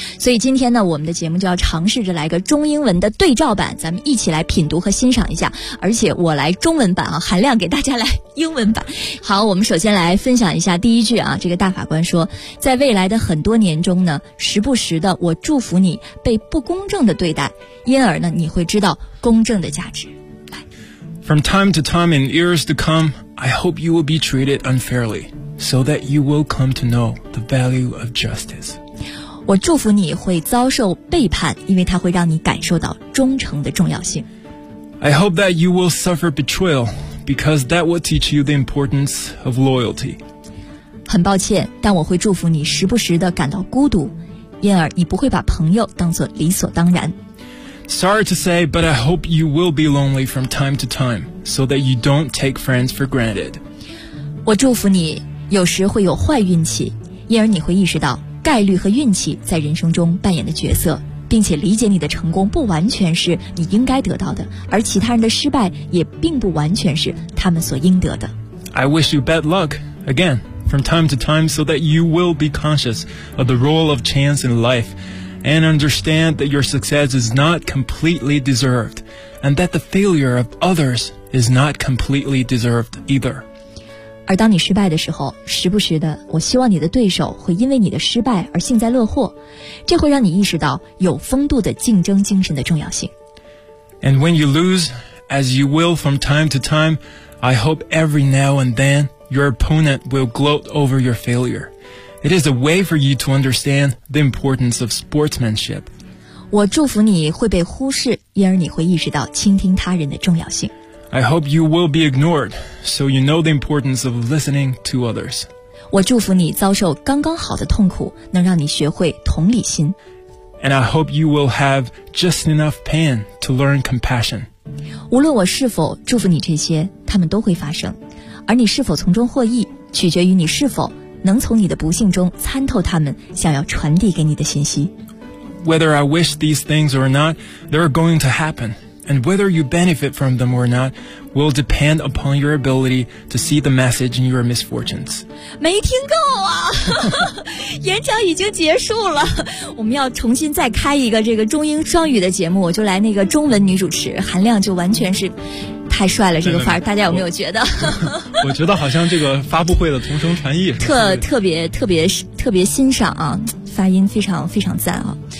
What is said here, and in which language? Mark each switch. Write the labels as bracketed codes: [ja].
[zh] 所以今天呢，我们的节目就要尝试着来个中英文的对照版，咱们一起来品读和欣赏一下，而且我来中文版啊，含量给大家来英文版。好，我们首先来分享一下第一句啊，这个大法官说，在未来的很多年中呢，时不时的我祝福你被不公正的对待，因而呢你会知道公正的价值。 [en] From time to time in years to come, I hope you will be treated unfairly, so that you will come to know the value of justice. [zh] 我祝福你会遭受背叛，因为它会让你感受到忠诚的重要性。 [en] I hope that you will suffer betrayal, because that will teach you the importance of loyalty. [zh] 很抱歉，但我会祝福你时不时地感到孤独，因而你不会把朋友当作理所当然。 [en] Sorry to say, but I hope you will be lonely from time to time, so that you don't take friends for granted. [zh] 我祝福你有时会有坏运气，因而你会意识到概率和运气在人生中扮演的角色，并且理解你的成功不完全是你应该得到的，而其他人的失败也并不完全是他们所应得的。 [en] I wish you bad luck, again, from time to time, so that you will be conscious of the role of chance in life. And understand that your success is not completely deserved, and that the failure of others is not completely deserved either. [zh] 而当你失败的时候，时不时的，我希望你的对手会因为你的失败而幸灾乐祸，这会让你意识到有风度的竞争精神的重要性。 [en] And when you lose, as you will from time to time, I hope every now and then your opponent will gloat over your failure. It is a way for you to understand the importance of sportsmanship. [zh] 我祝福你会被忽视，因而你会意识到倾听他人的重要性。 [en] I hope you will be ignored, so you know the importance of listening to others. [zh] 我祝福你遭受刚刚好的痛苦，能让你学会同理心。 [en] And I hope you will have just enough pain to learn compassion. [zh] 无论我是否祝福你这些，他们都会发生，而你是否从中获益，取决于你是否能从你的不幸中参透他们想要传递给你的信息。 [en] Whether I wish these things or not, they're going to happen. And whether you benefit from them or not will depend upon your ability to see the message in your misfortunes. [zh] 没听够啊！演讲已经结束了，我们要重新再开一个这个中英双语的节目，我就来那个中文女主持，含量就完全是。太帅了，这个范儿，大家有没有觉得？我觉得好像这个发布会的同声传译，特别欣赏啊，发音非常非常赞啊。